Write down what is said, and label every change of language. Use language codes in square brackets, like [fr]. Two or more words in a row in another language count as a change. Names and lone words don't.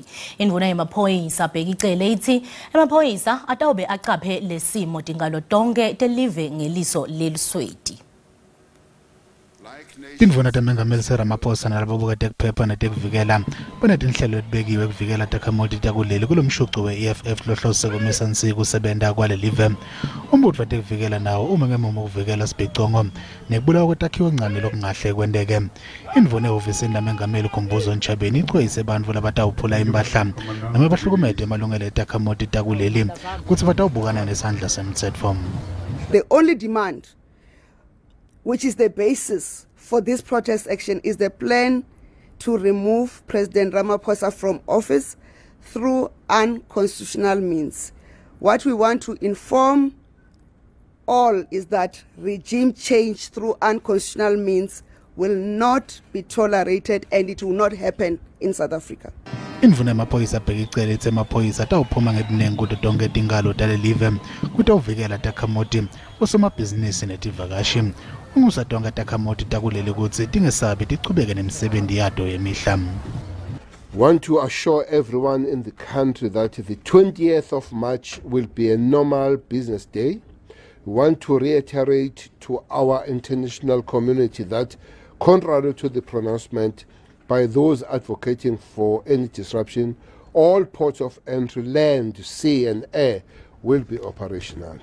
[ss] Indvuna yemaphoyisa bheka icele ithi emaphoyisa atawube acaphe lesimo tingalo tonke telive ngeliso lelisweti. Tindvuna tamengameli seRamaphosa nalabo bukade kuphepha netekuvikela banetinhlelo letibekiwe kuvikela takhamuti takuleli kulomshuco we-EFF lohlose kumisa nsika usebenza kwalelive. Umbutho watekuvikela nawo uma ngemuva ukuvikela sibhicongo nekubulawa kwetakhiwo encane lokungahle kwendeke. Indvuna ehhovisini lamengameli Khumbuzo Ntshabeni ixwayise bantfu labatawuphula impahla noma bahlukumede emalungelo etakhamuti takuleli kutsi batawubukana nesandla semtsetfo. [en] The only demand, which is the basis for this protest action, is the plan to remove President Ramaphosa from office through unconstitutional means. What we want to inform all is that regime change through unconstitutional means will not be tolerated and it will not happen in South Africa. [ss] Indvuna yemaphoyisa bheka icele ethi emaphoyisa atawuphuma ngebuningi kuto tonke tingalo talelive kutawuvikela takhamuti osomabhizinisi netivakashi. Ungusa tonke takhamuti takuleli kutsi tingesabi tichubeke nemisebenzi yato yemihla. [en] Want to assure everyone in the country that the 20th of March will be a normal business day. We want to reiterate to our international community that, contrary to the pronouncement by those advocating for any disruption, all ports of entry, land, sea and air will be operational.